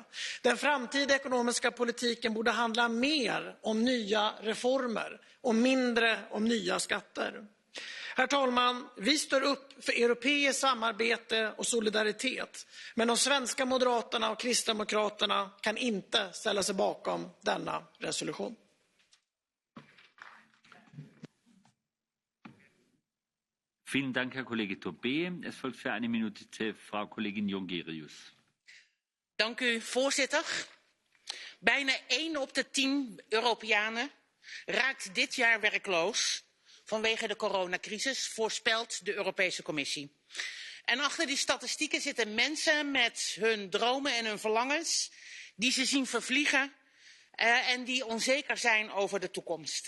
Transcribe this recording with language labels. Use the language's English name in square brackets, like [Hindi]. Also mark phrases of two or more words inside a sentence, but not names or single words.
[Swedish] Den framtida ekonomiska politiken borde handla mer om nya reformer och mindre om nya skatter. Herr talman, vi står upp för europeiskt samarbete och solidaritet, men de svenska moderaterna och kristdemokraterna kan inte ställa sig bakom denna resolution. [German] Vielen Dank, Herr Kollege Tobé. Es folgt für eine Minute Frau Kollegin Jongerius. [Dutch] Dank u, voorzitter. Bijna 1 op de 10 Europeanen raakt dit jaar werkloos vanwege de coronacrisis, voorspelt de Europese Commissie. En achter die statistieken zitten mensen met hun dromen en hun verlangens, die ze zien vervliegen en die onzeker zijn over de toekomst.